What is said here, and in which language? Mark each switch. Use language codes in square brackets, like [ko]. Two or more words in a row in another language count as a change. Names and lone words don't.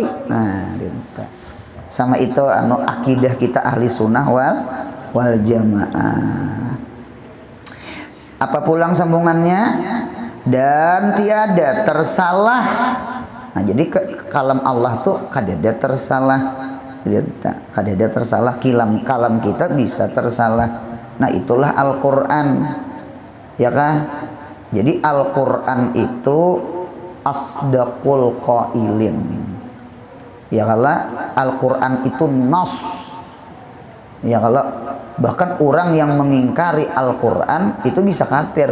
[id] Nah, sama itu anu akidah kita [ar] أهل السنة والجماعة. [bjn] Apa pulang sambungannya? [id] Dan tiada tersalah. [bjn] Nah, jadi kalam Allah tuh kadada tersalah. Kadada tersalah, [id] kalam kita bisa tersalah. Nah, itulah Al-Qur'an. Ya kan? Jadi Al-Quran itu [ar] أصدق القائلين. [id] Ya kala Al-Quran itu nas. Ya kala bahkan orang yang mengingkari Al-Quran itu bisa kafir.